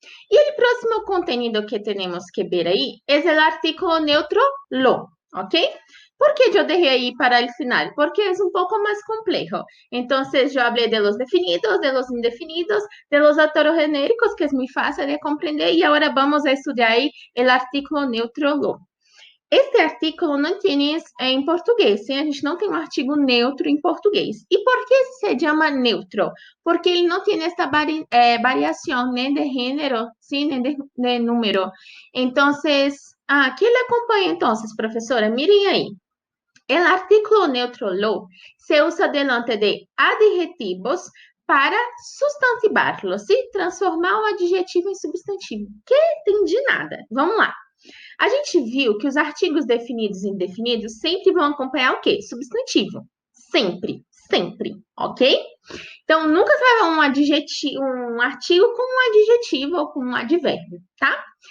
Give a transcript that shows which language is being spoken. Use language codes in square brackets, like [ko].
[es] Y el próximo contenido que tenemos que ver ahí es el artículo neutro lo, ¿ok? ¿Por qué yo dejé ahí para el final? Porque es un poco más complejo. Entonces yo hablé de los definidos, de los indefinidos, de los heterogenéricos, que es muy fácil de comprender, y ahora vamos a estudiar ahí el artículo neutro lo. [pt] Este artículo não tem em português, sim? A gente não tem um artigo neutro em português. E por que se chama neutro? Porque ele não tem esta variação nem de gênero, sim, nem de número. Então, ¿qué le acompanha então, professora? [es] Mirem aí. O artículo neutro lo se usa delante de adjetivos para substantivarlo, ¿sí? [pt] Transformar um adjetivo em substantivo. Que entendi nada. Vamos lá. A gente viu que os artigos definidos e indefinidos sempre vão acompanhar o quê? Substantivo. Sempre, sempre, ok? Então, nunca você vai ver um artigo com um adjetivo ou com um advérbio, tá?